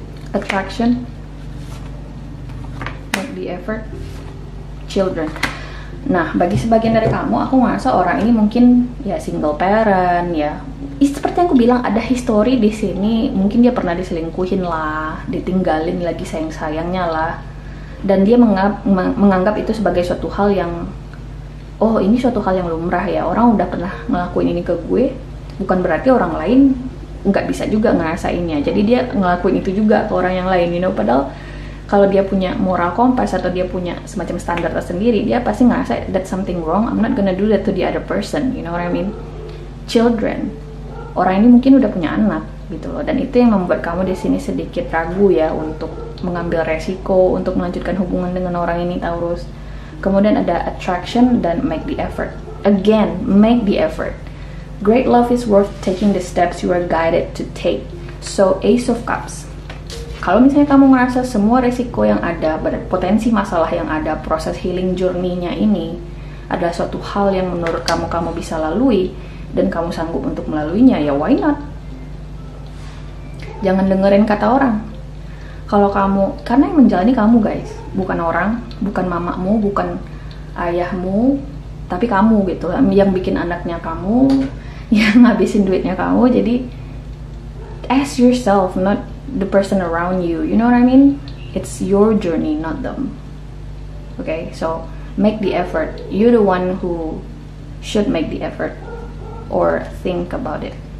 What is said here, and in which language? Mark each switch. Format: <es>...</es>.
<en>Attraction, make the effort, children.</en> <id>Nah, bagi sebagian dari kamu, aku ngerasa orang ini mungkin ya single parent ya. Seperti yang aku bilang, ada history di sini. Mungkin dia pernah diselingkuhin lah, ditinggalin lagi sayang-sayangnya lah. Dan dia menganggap itu sebagai suatu hal yang, oh ini suatu hal yang lumrah ya. Orang udah pernah ngelakuin ini ke gue, bukan berarti orang lain nggak bisa juga ngerasainnya. Jadi dia ngelakuin itu juga ke orang yang lain, Padahal kalau dia punya moral compass atau dia punya semacam standar tersendiri, dia pasti ngerasa</id> <en>that's something wrong. I'm not gonna do that to the other person, you know what I mean?</en> <id>Children, orang ini mungkin udah punya anak gitu loh, dan itu yang membuat kamu di sini sedikit ragu ya untuk mengambil resiko untuk melanjutkan hubungan dengan orang ini, Taurus. Kemudian ada</id> <en>attraction</en> <id>dan</id> <en>make the effort. Again, make the effort. Great love is worth taking the steps you are guided to take. So, Ace of Cups.</en> <id>Kalau misalnya kamu ngerasa semua resiko yang ada, potensi masalah yang ada, proses healing journey-nya ini adalah suatu hal yang menurut kamu bisa lalui dan kamu sanggup untuk melaluinya, ya</id> <en>why not?</en> <id>Jangan dengerin kata orang. Kalau kamu, karena yang menjalani kamu guys, bukan orang, bukan mamamu, bukan ayahmu, tapi kamu gitu, yang bikin anaknya kamu, yang ngabisin duitnya kamu. Jadi</id> <en>ask yourself, not the person around you, you know what I mean? It's your journey, not them. Okay, so make the effort. You're the one who should make the effort or think about it.</en>